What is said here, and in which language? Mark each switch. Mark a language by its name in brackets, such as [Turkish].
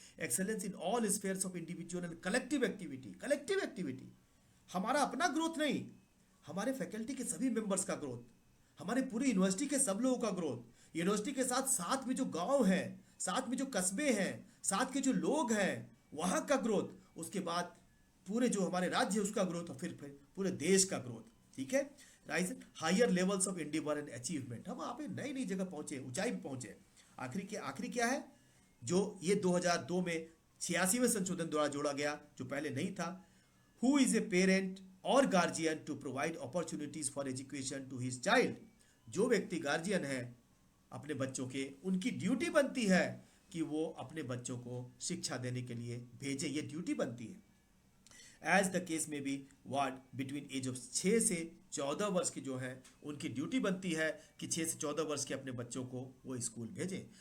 [English] Excellence in all spheres of individual and collective activity. [Hindi] Collective activity, हमारा अपना growth नहीं, हमारे फैकल्टी के सभी मेंबर्स का ग्रोथ, हमारे पूरी यूनिवर्सिटी के सब लोगों का ग्रोथ, यूनिवर्सिटी के साथ साथ में जो गांव है, साथ में जो कस्बे हैं, साथ के जो लोग हैं वहां का ग्रोथ, उसके बाद पूरे जो हमारे राज्य है उसका ग्रोथ, और फिर पूरे देश का ग्रोथ, ठीक है। [English] rise higher levels of endeavour and achievement, [Hindi] हम आप नई नई जगह पहुंचे, ऊंचाई पे पहुंचे। आखिरी क्या है? जो ये 2002 में 86वें संशोधन द्वारा जोड़ा गया, जो पहले नहीं था। [English] Who is a parent or guardian to provide opportunities for education to his child? [Hindi] जो व्यक्ति गार्जियन है अपने बच्चों के, उनकी ड्यूटी बनती है कि वो अपने बच्चों को शिक्षा देने के लिए भेजे, ये ड्यूटी बनती है। [English] as the case [Hindi] में भी [English] ward between age of [Hindi] 6 से 14 वर्ष की जो है उनकी ड्यूटी बनती है कि 6 से 14 वर्ष के अपने बच्चों को वो स्कूल भेजें।